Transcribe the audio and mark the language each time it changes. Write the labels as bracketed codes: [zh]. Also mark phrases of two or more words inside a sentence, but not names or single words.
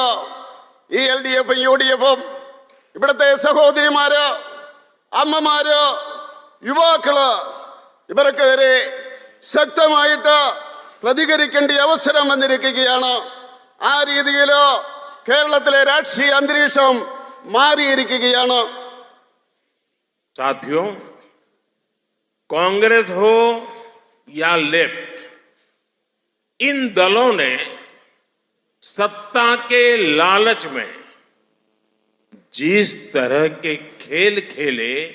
[ml] ഈ LDF-ഉം UDF-ഉം ഇവിടുത്തെ സഹോദരിമാര്, അമ്മമാര്, യുവാക്കള് ഇവർക്കെതിരെ ശക്തമായിട്ട് പ്രതികരിക്കേണ്ട അവസരം വന്നിരിക്കുകയാണ്. ആ രീതിയിൽ കേരളത്തിലെ രാഷ്ട്രീയ അന്തരീക്ഷം മാറിയിരിക്കുകയാണ്. [hi] साथियों, कांग्रेस हो या लेफ्ट, इन दलों ने सत्ता के लालच में जिस तरह के खेल खेले,